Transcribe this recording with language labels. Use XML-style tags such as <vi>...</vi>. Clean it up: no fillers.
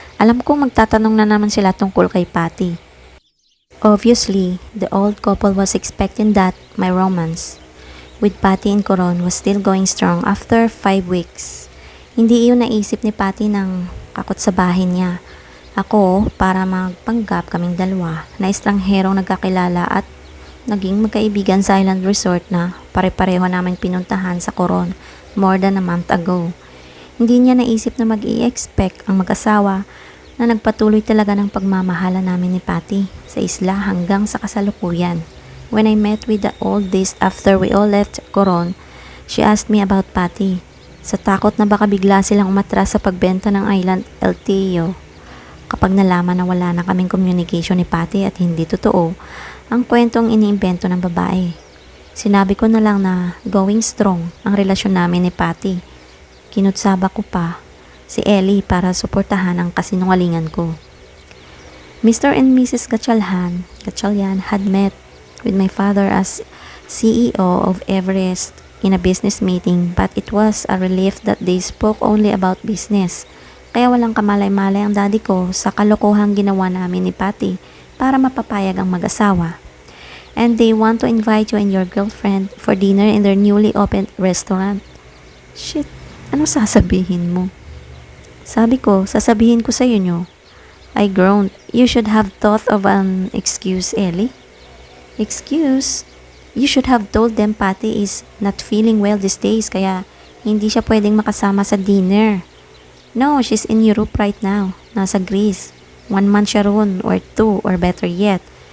<tl>Alam kong magtatanong na naman sila tungkol kay Patty.</tl> <en>Obviously, the old couple was expecting that my romance with Patty and Coron was still going strong after 5 weeks.</en> <tl>Hindi iyon naisip ni Patty nang kakotsabahin niya. Ako, para magpanggap kaming dalawa na estrangherong nagkakilala at naging magkaibigan sa island resort na pare-pareho namin pinuntahan sa Coron</tl> <en>more than a month ago.</en> <tl>Hindi niya naisip na mag-i-expect ang mag-asawa na nagpatuloy talaga ng pagmamahala namin ni Patty sa isla hanggang sa kasalukuyan.</tl> <en>When I met with the oldest after we all left Coron, she asked me about Patty.</en> <tl>Sa takot na baka bigla silang umatras sa pagbenta ng island LTO. Kapag nalaman na wala na kaming communication ni Patty at hindi totoo, ang kwentong iniimbento ng babae. Sinabi ko na lang na</tl> <en>going strong</en> <tl>ang relasyon namin ni Patty. Kinutsaba ko pa si Ellie para suportahan ang kasinungalingan ko. Mr. and Mrs.</tl> <en>Gatchalian had met with my father as CEO of Everest in a business meeting, but it was a relief that they spoke only about business.</en> <tl>Kaya walang kamalay-malay ang daddy ko sa kalokohang ginawa namin ni Patty para mapapayag ang mag-asawa.</tl> <en>And they want to invite you and your girlfriend for dinner in their newly opened restaurant.</en> <tl>Shit, ano sasabihin mo? Sabi ko, sasabihin ko sa inyo.</tl> <en>I groaned. You should have thought of an excuse, Ellie. Excuse? You should have told them Patty is not feeling well these days</en> <tl>kaya hindi siya pwedeng makasama sa dinner.</tl> <en>No, she's in Europe right now.</en> <tl>Nasa Greece.</tl> <en>1 month</en> <tl>siya roon</tl> <en>or 2 or better yet.</en>